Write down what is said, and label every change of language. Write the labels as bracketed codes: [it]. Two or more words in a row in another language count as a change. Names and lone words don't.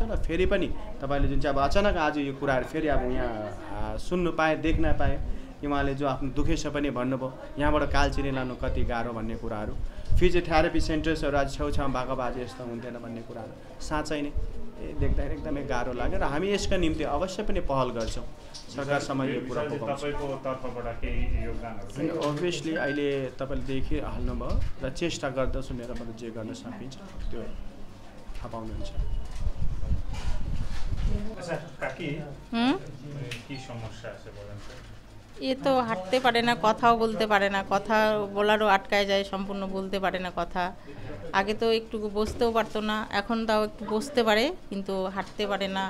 [ne] र फेरि पनि तपाईँले जुन चाहिँ अब अचानक आज यो कुराहरू फेरि अब यहाँ सुन्नु पाएँ देख्न पाएँ कि उहाँले जो आफ्नो दुखेस पनि भन्नुभयो यहाँबाट कालचिनी लानु कति गाह्रो भन्ने कुराहरू, [en] physiotherapy centersहरू [ne] आज छेउछाउमा भएको भए आज यस्तो हुन्थेन भन्ने कुराहरू साँच्चै नै देख्दाखेरि एकदमै गाह्रो लाग्यो। र हामी यसका निम्ति अवश्य पनि पहल गर्छौँ सरकारसम्म यो कुरा पुर्याउँछौँ। अभियसली अहिले तपाईँले देखिहाल्नुभयो र चेष्टा गर्दछु मेरोबाट जे गर्न सकिन्छ त्यो थाहा पाउनुहुन्छ। [bn] এ তো হাঁটতে পারে না, কথাও বলতে পারে না, কথা বলারও আটকায় যায়, সম্পূর্ণ বলতে পারে না কথা। আগে তো একটু বসতেও পারতো না, এখন তাও একটু বসতে পারে কিন্তু হাঁটতে পারে না।